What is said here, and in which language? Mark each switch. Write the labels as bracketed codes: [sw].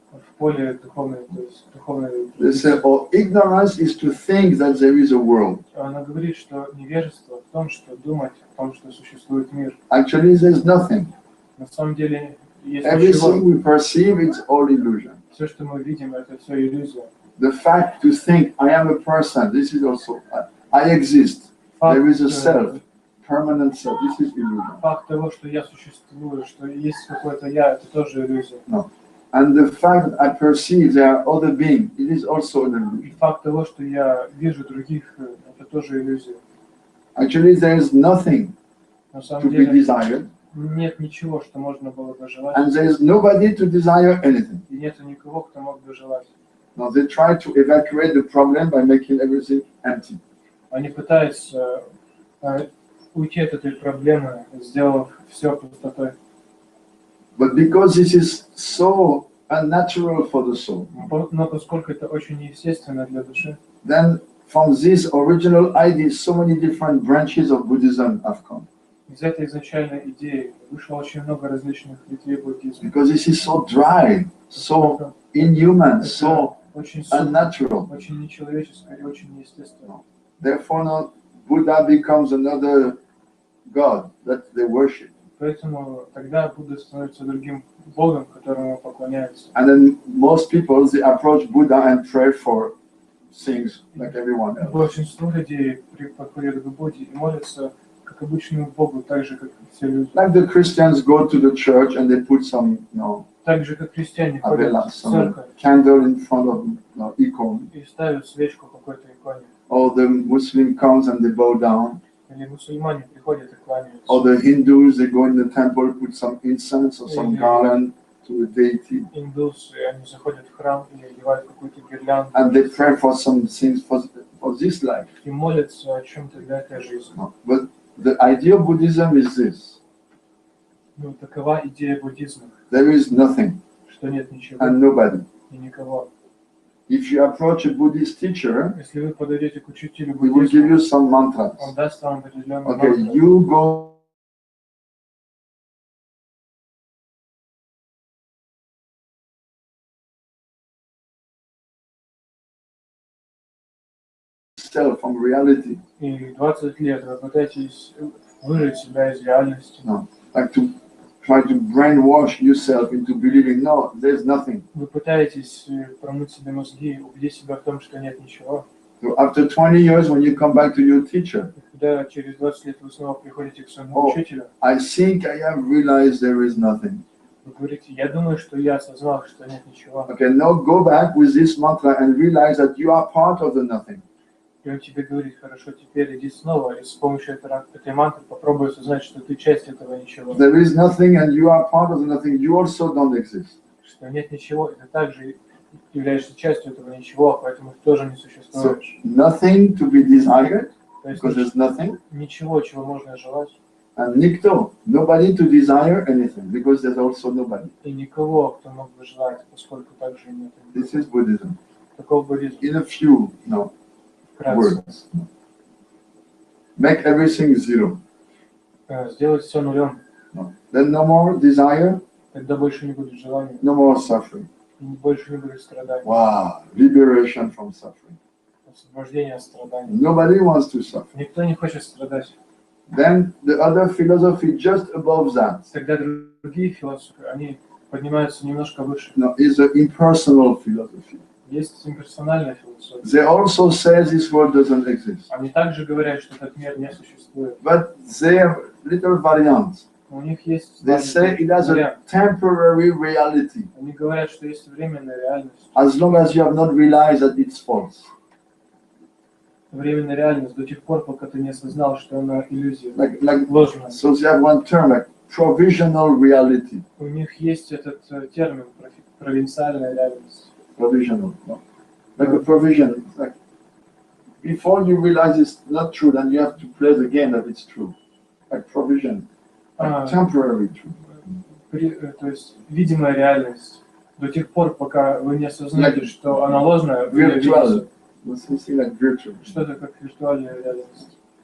[ru] в поле духовной, то есть духовной [en] they say, [ru] традиции, [en] oh, ignorance is to think that there is a world. [ru] она говорит, что невежество в том, что думать о том, что существует мир. [en] Actually, there's nothing. [ru] На самом деле есть [en] Everything [ru] ничего. [en] we perceive, it's all illusion. [ru] Все, что мы видим, это все иллюзия. [en] The fact to think I am a person, this is also, I exist. There is a self, permanent self. This is illusion. [ru] Факт того, что я существую, что есть какое-то я, это тоже иллюзия. [en] And the fact that I perceive there are other beings, it is also an [ru] И [en] illusion. [ru] факт того, что я вижу других, это тоже иллюзия. [en] Actually, there is nothing [ru] На [en] to [ru] самом [en] be [ru] деле [en] desired, [ru] нет ничего, что можно было бы желать, [en] and there is nobody to desire anything. [ru] и нет никого, кто мог бы желать. [en] Now, they try to evacuate the problem by making everything empty. [ru] Они пытаются уйти от этой проблемы, сделав все пустотой. [en] But because this is so unnatural for the soul. [ru] Но поскольку это очень неестественно для души, [en] Then from this original idea, so many different branches of Buddhism have come. [ru] из этой изначальной идеи вышло очень много различных ветвей буддизма. [en] Because this is so dry, so inhuman, so [ru] Очень сухо, [en] unnatural. [ru] очень нечеловеческое и очень неестественно. [en] Therefore, now Buddha becomes another god that they worship. [ru] Поэтому тогда Будда становится другим богом, которому поклоняются. [en] And then most people, they approach Buddha and pray for things like everyone else. [ru] Большинство людей подходят к Будде и молятся как обычному богу, так же как и все люди. [en] Like the Christians go to the church and they put some, [ru] Так же как христиане ходят в [en] some [ru] церковь [en] candle in front of icon. [ru] и ставят свечку какой-то иконе. [en] Or the Muslim comes and they bow down. [ru] Или мусульмане приходят и кланяются. [en] Or the Hindus, they go in the temple, put some incense or some garland to a deity. [ru] Индусы, они заходят в храм и одевают какую-то гирлянду. [en] And they pray for some things for this life. [ru] И молятся о чем-то для этой жизни. [en] But the idea of Buddhism is this. [ru] Ну, такова идея буддизма, [en] There is nothing [ru] что нет ничего [en] and nobody. [ru] и никого. [en] If you approach a Buddhist teacher, [ru] Если вы подойдете к учителю [en] he will give you [ru] буддизма, [en] some mantras. [ru] он даст вам определенные [en] Okay, [ru] мантры. [en] you go self from reality. [ru] И 20 лет вы пытаетесь выжать себя из реальности. [en] Like to try to brainwash yourself into believing, no, there's nothing. [ru] Вы пытаетесь промыть себе мозги, убедить себя в том, что нет ничего. [en] So after 20 years, when you come back to your teacher, [ru] И когда через 20 лет вы снова приходите к своему учителю, [en] I think I have realized there is nothing. [ru] вы говорите, я думаю, что я осознал, что нет ничего. [en] Okay, now go back with this mantra and realize that you are part of the nothing. [ru] И он тебе говорит, хорошо, теперь иди снова, и с помощью этой мантры попробуй осознать, что ты часть этого ничего. [en] There is nothing and you are part of the nothing, you also don't exist. [ru] Что нет ничего, и ты также являешься частью этого ничего, поэтому ты тоже не [en] So [ru] существуешь. [en] nothing to be desired, [ru] То есть [en] because there's nothing, [ru] ничего, чего можно желать, [en] and [ru] nikto, [en] nobody to desire anything, because there's also nobody. [ru] и никого, кто мог бы желать, поскольку также и нет. [en] This is Buddhism. [ru] Таков буддизм. [en] In a few [ru] Вкратце. [en] words. Make everything zero. [ru] Сделать все нулем, [en] Then no more desire, [ru] тогда больше не будет желания, [en] no more suffering. [ru] и больше не будет страданий. [en] Wow, liberation from suffering. [ru] Освобождение от страданий. [en] Nobody wants to suffer. [ru] Никто не хочет страдать. [en] Then the other philosophy just above that, [ru] Тогда другие философы, они поднимаются немножко выше. [en] is the impersonal philosophy. [ru] Есть имперсональная философия. [en] They also say this world doesn't exist. [ru] Они также говорят, что этот мир не существует. [en] But they have little variants. [ru] У них есть [en] They say it has a [ru] вариант. [en] temporary reality, [ru] Они говорят, что есть временная реальность. [en] as long as you have not realized that it's false. [ru] Временная реальность до тех пор, пока ты не осознал, что она иллюзия, [en] Like, [ru] ложная. [en] so they have one term, like provisional reality. [ru] У них есть этот термин провинциальная реальность. [en] Provisional, no? Like a provision. It's like before you realize it's not true, then you have to play the game that it's true. Like provision, like temporary truth. [ru] То есть видимая реальность до тех пор, пока вы не осознаете, что она ложная, вы ее видите. [en] Something like virtual. [ru] Что-то как виртуальная реальность.